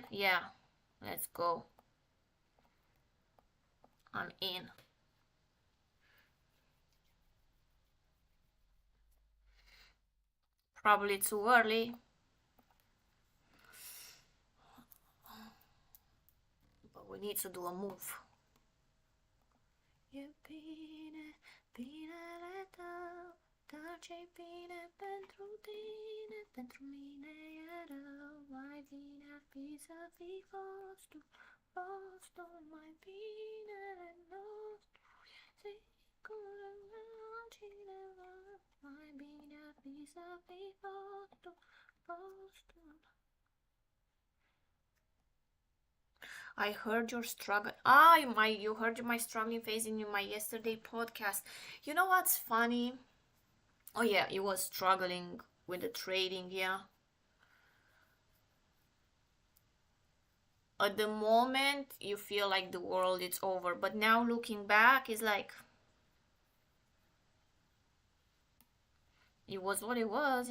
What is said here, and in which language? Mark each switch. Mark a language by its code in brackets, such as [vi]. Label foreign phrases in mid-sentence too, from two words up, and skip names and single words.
[en] Yeah, let's go. I'm in. Probably too early. But we need to do a move. [ro] E bine, binele tău, dar ce-i bine pentru tine, pentru mine e rău. Mai bine ar fi să fi fost tu, postul mai binele nostru, sigur altcineva. Mai bine ar fi să fi fost tu, postul. [en] I heard your struggle. You heard my struggling phase in my yesterday podcast. You know what's funny? Oh yeah, you was struggling with the trading, yeah. At the moment, you feel like the world is over, but now looking back, it's like it was what it was.